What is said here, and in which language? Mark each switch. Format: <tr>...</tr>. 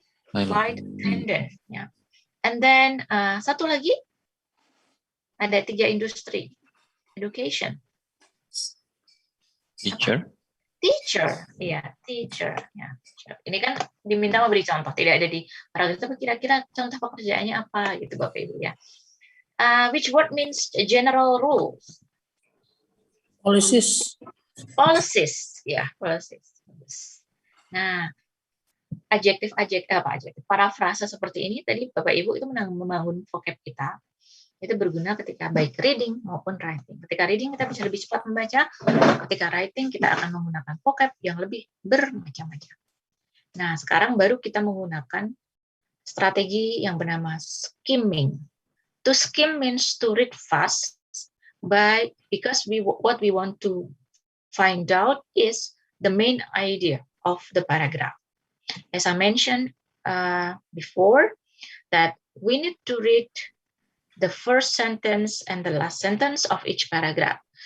<id>Flight attendant. Ya.</id> <en>And then</en> <id>satu lagi ada 3 industri. Education.</id> <en>Teacher.</en> <id>Ya, teacher. Ini kan diminta memberi contoh, tidak ada di paragraf itu kira-kira contoh pekerjaannya apa gitu Bapak Ibu ya.</id> <en>Which word means general rules? Policies.</en> <id>Ya, policies. Nah, adjektif parafrase seperti ini tadi Bapak Ibu itu membangun vocab kita. Itu berguna ketika baik reading maupun writing. Ketika reading kita bisa lebih cepat membaca, ketika writing kita akan menggunakan vocab yang lebih bermacam-macam. Nah, sekarang baru kita menggunakan strategi yang bernama skimming.</id> <en>To skim means to read fast, because what we want to find out is the main idea of the paragraph. As I mentioned before, that we need to read the first sentence and the last sentence of each paragraph.</en>